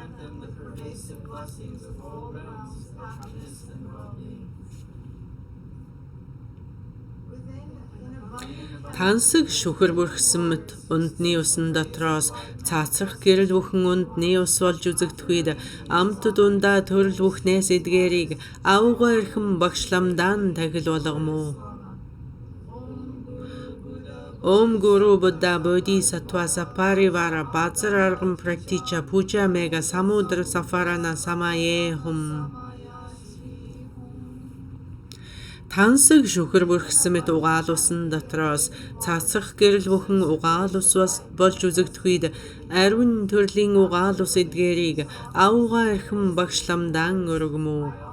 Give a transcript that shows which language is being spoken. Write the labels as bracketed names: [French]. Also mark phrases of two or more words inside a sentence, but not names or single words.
[Mongolian] Тансаг шүхэр бүрхсэн мэт ундны усан дотроос цаацрах гэрэл бүхэн ундны ус болж үзэгдэхүйд амт дундаа төрөл бүхнээс эдгээрийг авгаа эрхэм багшламдаан тахил болгомоо. [Sanskrit] Om Guru Buddha Bodhisattva Saparivara Bhatsar Argam Prakticha Puja Mega Samudra Safarana Samaye Hum. [Mongolian] Тансаг шүхэр бүрхсэн мэт угаал усан дотроос цаацрах гэрэл бүхэн угаал ус болж үзэгдэхүйд ариун төрлийн угаал ус эдгээрийг авгаа эрхэм багшламдаан өргөмөө.